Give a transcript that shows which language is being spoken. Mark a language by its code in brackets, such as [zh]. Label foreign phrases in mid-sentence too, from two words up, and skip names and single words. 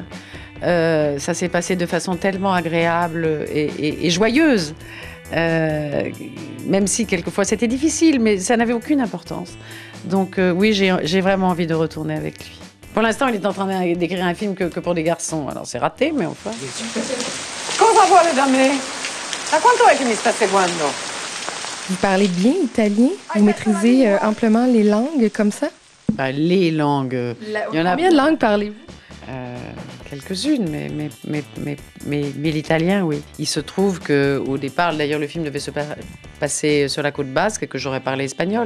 [fr] Ça s'est passé de façon tellement agréable et joyeuse. Même si quelquefois c'était difficile, mais ça n'avait aucune importance. Donc oui, j'ai vraiment envie de retourner avec lui. Pour l'instant, il est en train d'écrire un film que pour des garçons. Alors c'est raté, mais enfin. [it] Cosa vuole da me? Da quanto è che mi sta seguendo? [fr] Vous parlez bien italien? Vous maîtrisez amplement les langues comme ça? Ben, les langues. Il y en a Combien de langues parlez-vous? Quelques-unes, mais l'italien, oui. Il se trouve qu'au départ, d'ailleurs, le film devait se passer sur la côte basque et que j'aurais parlé espagnol.